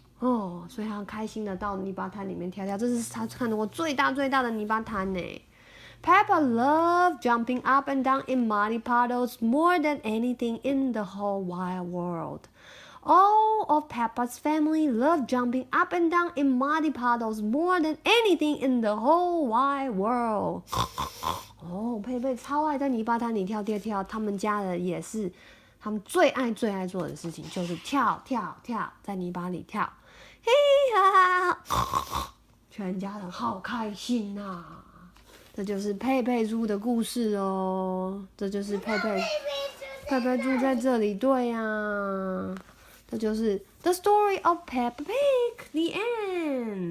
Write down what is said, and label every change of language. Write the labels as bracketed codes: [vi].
[zh] 哦，所以他很开心的到泥巴滩里面跳跳，这是他看到过最大的泥巴滩呢。 [en] Peppa loved jumping up and down in muddy puddles more than anything in the whole wide world. All of Peppa's family loved jumping up and down in muddy puddles more than anything in the whole wide world. [zh] 哦，佩佩超爱在泥巴滩里跳，他们家的也是，他们最爱做的事情就是跳，在泥巴里跳。嘿哈哈，全家人好开心啊！这就是佩佩猪的故事哦，这就是佩佩猪在这里，对呀、这就是 [en] The Story of Peppa Pig, the end.